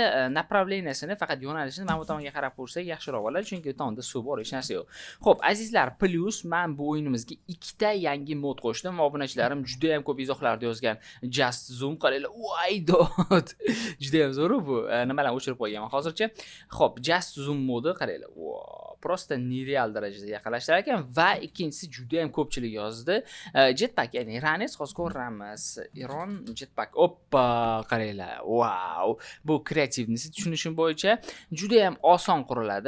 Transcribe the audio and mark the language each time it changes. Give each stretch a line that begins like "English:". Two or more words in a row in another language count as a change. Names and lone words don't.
Uzbek: Направлениясini faqat yo'nalishini mana bu tomonga qarab ko'rsak yaxshiroq bo'ladi, chunki u tomonda suv bor, hech narsa yo'q. Xo'p, azizlar, plus men bu o'yinimizga ikkita yangi mod qo'shdim. Obunachilarim juda ham ko'p izohlarda yozgan. Just zoom qaranglar. Voy dod. Juda ham zo'r bu. Nimalarni o'chirib qo'yganman hozircha. Xo'p, just zoom modi qaranglar.
Russian: Просто нереал
Uzbek: darajada yaqinlashtirar ekan va ikkinchisi juda ham ko'pchilik yozdi. Jetpack, ya'ni Iranes hozir ko'ramiz. Iron jetpack. Oppa, qaranglar. Wow. Bu kreativnisi tushunishim bo'yicha juda ham oson quriladi.